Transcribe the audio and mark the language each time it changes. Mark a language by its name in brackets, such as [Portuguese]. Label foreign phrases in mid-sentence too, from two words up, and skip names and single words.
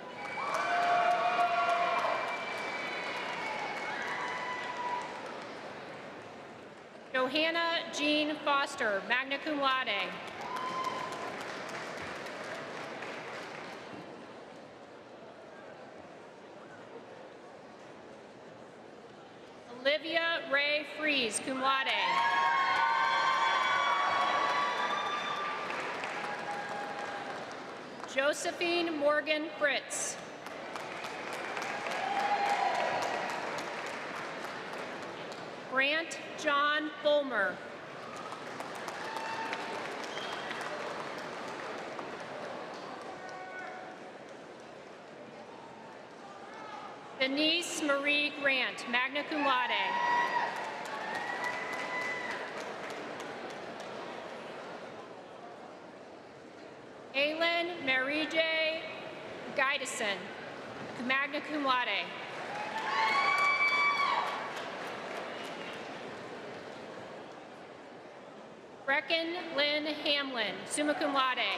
[English] Johanna Jean Foster, [Latin] magna cum laude. [English] Olivia Ray Fries, [Latin] cum laude. [English] Josephine Morgan Fritz. Grant John Fulmer. Denise Marie Grant, [Latin] magna cum laude. [English] Aylin Mary J. Guideson, [Latin] magna cum laude. [English] Brecken Lynn Hamlin, [Latin] summa cum laude.